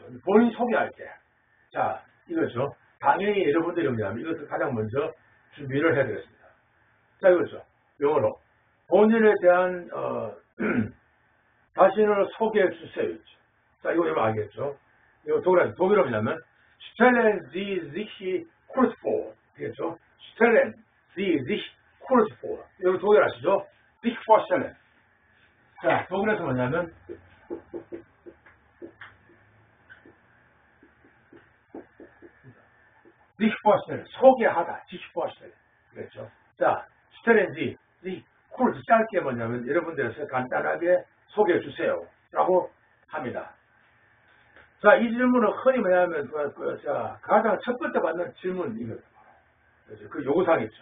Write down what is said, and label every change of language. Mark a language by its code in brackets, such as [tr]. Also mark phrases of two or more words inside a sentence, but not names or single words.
[ko] 본인 소개할 때. 자, 이거죠. 당연히 여러분들이 뭐냐면 이것을 가장 먼저 준비를 해야 되겠습니다. 자, 이거죠. 영어로 본인에 대한 자신을 소개해 주세요. 자, 이거 여러분 알겠죠? 이거 독일어로 뭐냐면 [de] Stellen Sie sich kurz vor. [ko] 되겠죠? [de] Stellen Sie sich kurz vor. [ko] 여러분 독일 아시죠? [de] sich vorstellen. [ko] 자, 독일에서 뭐냐면 [de] sich vorstellen. [ko] 소개하다. [de] sich vorstellen. [ko] 그렇죠? 자, [de] Stellen Sie sich kurz. [ko] 짧게 뭐냐면 여러분들에서 간단하게 소개해 주세요. 라고 합니다. 자, 이 질문은 흔히 뭐냐면, 가장 첫 번째 받는 질문이거든요. 그 요구사항이 있죠.